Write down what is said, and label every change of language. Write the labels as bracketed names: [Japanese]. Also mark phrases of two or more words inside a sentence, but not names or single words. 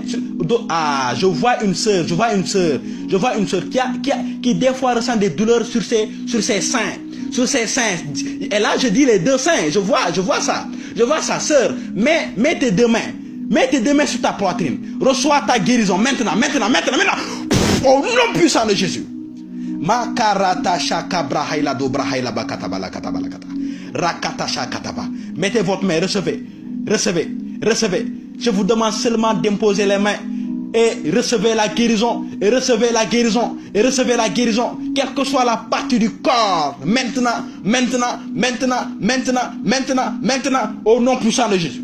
[French] Ah, je vois une sœur qui des fois ressent des douleurs sur ses seins. Et là, je dis les deux seins. Je vois ça, sœur. Mets tes deux mains. Mets tes deux mains sur ta poitrine. Reçois ta guérison maintenant. Au nom puissant de Jésus. Makarata shaka brahaila do brahaila bakata balakata balakata. Rakata shakataba. Mettez votre main, recevez. Je vous demande seulement d'imposer les mains. Et recevez la guérison. Quelle que soit la partie du corps. Maintenant. Au nom puissant de Jésus.